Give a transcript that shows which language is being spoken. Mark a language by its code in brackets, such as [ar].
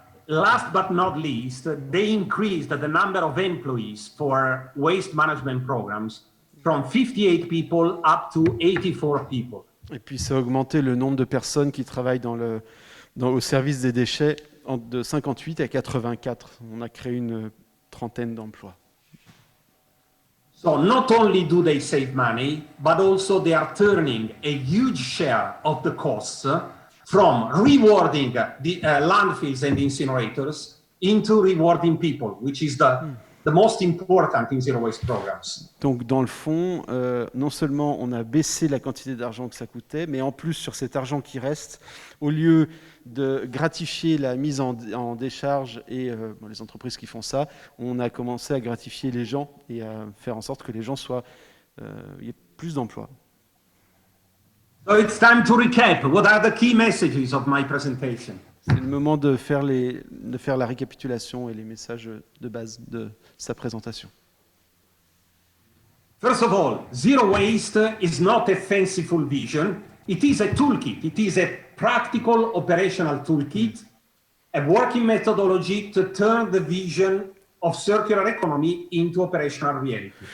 [en] Last but not least, they increased the number of employees for waste management programs from 58 people up to 84 people. [fr] Et puis ça a augmenté le nombre de personnes qui travaillent au service des déchets de 58 à 84. On a créé une trentaine d'emplois. [en] So not only do they save money, but also they are turning a huge share of the costs from rewarding the landfills and incinerators into rewarding people, which is the most important in zero waste programs. [fr] Donc dans le fond, non seulement on a baissé la quantité d'argent que ça coûtait, mais en plus sur cet argent qui reste, au lieu de gratifier la mise en décharge et les entreprises qui font ça, on a commencé à gratifier les gens et à faire en sorte que les gens il y ait plus d'emplois. [en] So it's time to recap. What are the key messages of my presentation? [fr] C'est le moment de faire la récapitulation et les messages de base de sa présentation. [en] First of all, zero waste is not a fanciful vision. It is a toolkit. It is a practical operational toolkit, a working methodology to turn the vision of circular economy into operational reality.